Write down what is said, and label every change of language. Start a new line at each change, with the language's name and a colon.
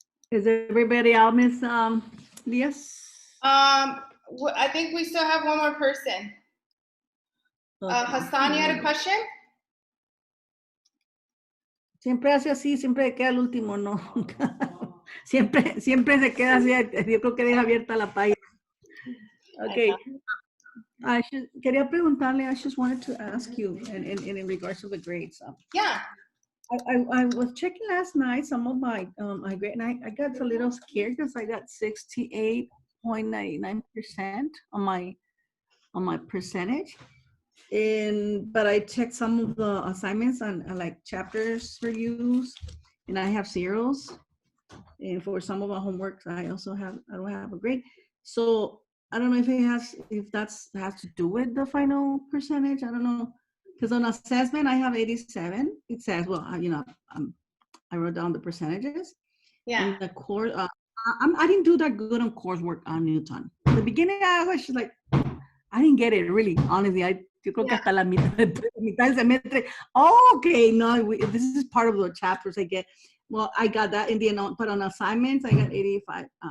English: Is everybody out, Miss Diaz? I think we still have one more person. Okay. Hassan, you had a question?
Spanish: Siempre hace así, siempre queda el último, no. siempre se queda así, yo creo que deja abierta la página.
English: Okay.
Spanish: Quería preguntarle,
English: I just wanted to ask you in regards to the grades. Yeah. I was checking last night some of my my grade, and I got a little scared because I got 68.99% on my percentage. But I checked some of the assignments on like chapters reviews, and I have zeros. And for some of my homework, I don't have a grade. So I don't know if has to do with the final percentage. I don't know, because on assessment I have 87. It says, well, I wrote down the percentages. Yeah. In the course, I didn't do that good on coursework on Newton. In the beginning, I was just like, I didn't get it really, honestly.
Spanish: Yo creo que hasta la mitad del semestre.
English: Oh, okay, no, this is part of the chapters I get. Well, I got that in the end, but on assignments, I got 85%.